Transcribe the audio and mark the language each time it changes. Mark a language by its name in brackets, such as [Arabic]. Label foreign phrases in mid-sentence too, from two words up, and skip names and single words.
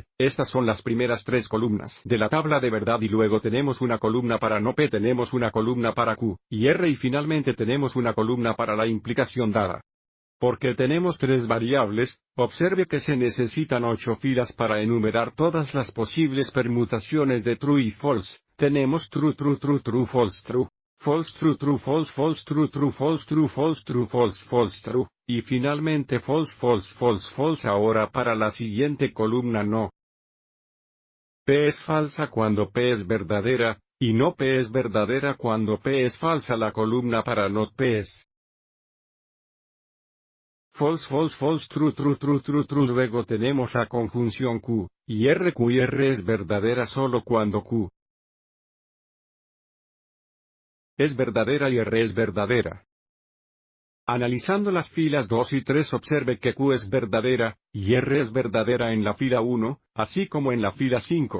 [Spanish] Estas son las primeras tres columnas de la tabla de verdad y luego tenemos una columna para no P, tenemos una columna para Q y R y finalmente tenemos una columna para la implicación dada. Porque tenemos tres variables, observe que se necesitan 8 filas para enumerar todas las posibles permutaciones de true y false. [English] Tenemos true, true, true, true, false, true. False, true, true, false, false, true, true, false, true, false, true, false, false, true. [Spanish] Y finalmente [English] false, false, false, false. [Spanish] Ahora para la siguiente columna no. P es falsa cuando P es verdadera, y no P es verdadera cuando P es falsa. La columna para [English] not P es false, false, false, true, true, true, true, true. [Spanish] Luego tenemos la conjunción Q y R. Q y R es verdadera solo cuando Q es verdadera y R es verdadera. Analizando las filas 2 y 3 observe que Q es verdadera, y R es verdadera en la fila 1, así como en la fila 5.